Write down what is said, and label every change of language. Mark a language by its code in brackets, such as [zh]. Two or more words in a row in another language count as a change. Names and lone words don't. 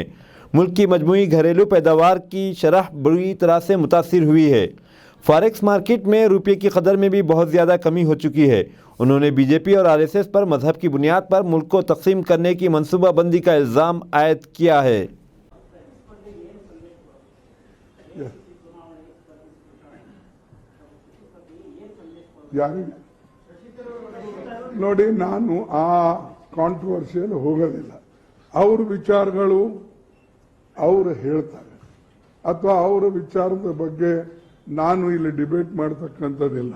[ur] ملک کی مجموعی گھریلو پیداوار کی شرح بری طرح سے متاثر ہوئی ہے. [en] forex market [ur] میں روپے کی قدر میں بھی بہت زیادہ کمی ہو چکی ہے. انہوں نے بی جے پی اور آر ایس ایس پر مذہب کی بنیاد پر ملک کو تقسیم کرنے کی منصوبہ بندی کا الزام عائد کیا ہے. [kn] ನೋಡಿ, ನಾನು ಆ ಕಾಂಟ್ರವರ್ಷಿಯಲ್ ಹೋಗೋದಿಲ್ಲ. ಅವ್ರ ವಿಚಾರಗಳು ಅವರು ಹೇಳ್ತಾರೆ, ಅಥವಾ ಅವರ ವಿಚಾರದ ಬಗ್ಗೆ ನಾನು ಇಲ್ಲಿ ಡಿಬೇಟ್ ಮಾಡ್ತಕ್ಕಂಥದ್ದಿಲ್ಲ.